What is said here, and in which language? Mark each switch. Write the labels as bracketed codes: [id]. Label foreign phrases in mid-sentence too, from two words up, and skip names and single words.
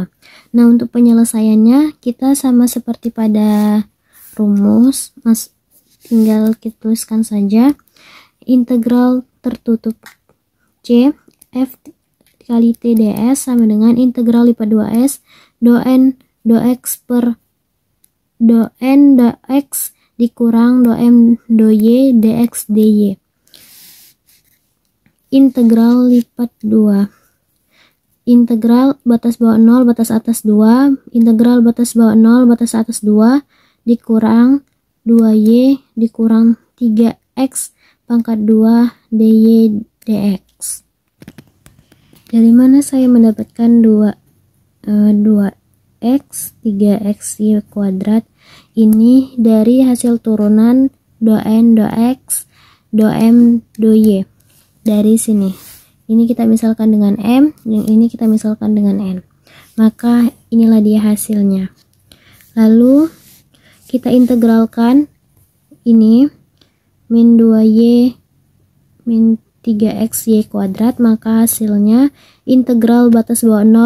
[id] Nah, untuk penyelesaiannya kita sama seperti pada rumus, tinggal kita tuliskan saja integral tertutup C F kali T ds sama dengan integral lipat 2S do N do X per do N do X dikurang do M do Y dx dy. Integral lipat 2. Integral batas bawah 0, batas atas 2, integral batas bawah 0, batas atas 2 dikurang 2y dikurang 3x pangkat 2 dy dx. Dari mana saya mendapatkan 2x 3xy kuadrat? Ini dari hasil turunan do N do X do M do Y. Dari sini, ini kita misalkan dengan M, yang ini kita misalkan dengan N. Maka inilah dia hasilnya. Lalu kita integralkan ini min 2y min 3xy kuadrat, maka hasilnya integral batas bawah 0,